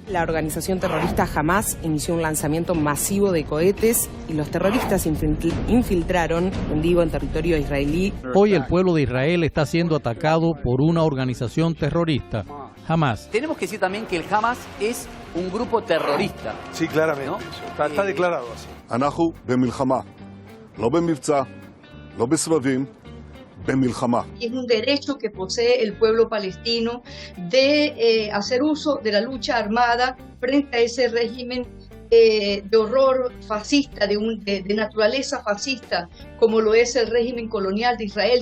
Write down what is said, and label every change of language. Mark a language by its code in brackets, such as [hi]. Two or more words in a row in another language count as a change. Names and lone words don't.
[es] La organización terrorista Hamás inició un lanzamiento masivo de cohetes y los terroristas infiltraron en vivo en territorio israelí. Hoy el pueblo de Israel está siendo atacado por una organización terrorista, Hamás. Tenemos que decir también que el Hamás es un grupo terrorista. Sí, claramente. ¿No? Está declarado así. [he] אנחנו במלחמה, לא במבצע, לא בסבבים. [es] Y es un derecho que posee el pueblo palestino de hacer uso de la lucha armada frente a ese régimen de horror fascista, de naturaleza fascista, como lo es el régimen colonial de Israel.